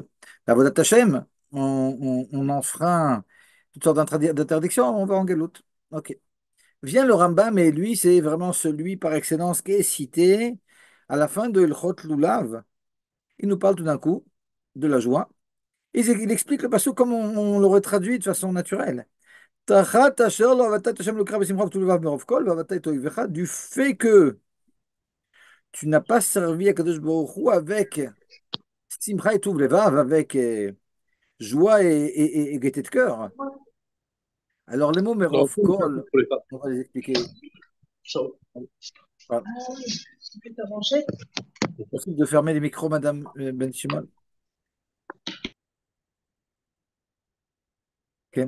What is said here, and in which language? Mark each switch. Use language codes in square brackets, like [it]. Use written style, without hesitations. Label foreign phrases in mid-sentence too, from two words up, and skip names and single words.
[fr] La [he] עבודת השם, [fr] on enfreint toutes sortes d'interdictions, on va en galoute. Ok. Vient le Rambam, et lui, c'est vraiment celui par excellence qui est cité à la fin de [he] הלכות לולב. [fr] Il nous parle tout d'un coup de la joie. Il explique le passage comme on l'aurait traduit de façon naturelle. [he] תחת אשר לא עבדת השם אלוקיך בשמחה ובטוב לבב מרב כל ועבדת את איביך, [fr] du fait que tu n'as pas servi à [he] קדוש ברוך הוא [fr] avec simcha et [he] טוב לבב, [fr] avec joie et gaieté de cœur. Alors les mots Alors, merov pour kol, les femmes. on va les expliquer. Ça, Ah, c'est possible de fermer les micros, Madame Ben Shimon? Ok.